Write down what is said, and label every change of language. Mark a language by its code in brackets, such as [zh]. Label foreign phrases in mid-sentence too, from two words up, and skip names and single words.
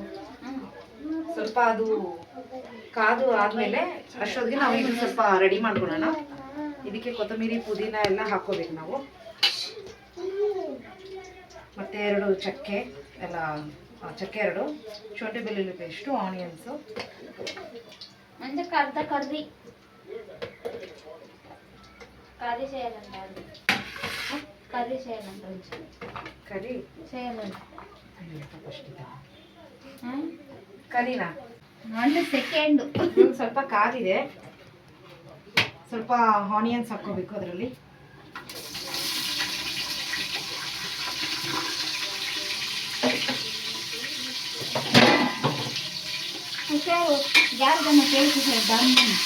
[kn] ಸ್ವಲ್ಪ ಅದು ಕಾದು ಆದ್ಮೇಲೆ ಅಷ್ಟೊತ್ತಿಗೆ ನಾವು ಇದು ಸ್ವಲ್ಪ ರೆಡಿ ಮಾಡ್ಕೊಳ್ಳೋಣ. ಇದಕ್ಕೆ ಕೊತ್ತಂಬರಿ, ಪುದೀನ ಎಲ್ಲ ಹಾಕೋಬೇಕು ನಾವು. ಮತ್ತೆ 2 ಚಕ್ಕೆ ಎಲ್ಲ, ಚಕ್ಕೆ 2, ಶುಂಠಿ ಬೆಳ್ಳುಳ್ಳಿ ಪೇಸ್ಟು, ಆನಿಯನ್ಸು, [te] అంటే అర్ధ కర్రీ కర్రీ చేయాలంట. కర్రీ చేయాలంట. [kn] ಕರಿ [te] చేయాలంట. [kn] ಕರಿನಾ? 1 ಸೆಕೆಂಡ್. ಸ್ವಲ್ಪ ಕಾದಿದೆ, ಸ್ವಲ್ಪ ಆನಿಯನ್ಸ್ ಹಾಕೋಬೇಕು ಅದರಲ್ಲಿ. ಯಾರಿಗನ್ನ ಕೇಳ್ತಿದ್ದಾರೆ ಬನ್ನಿ.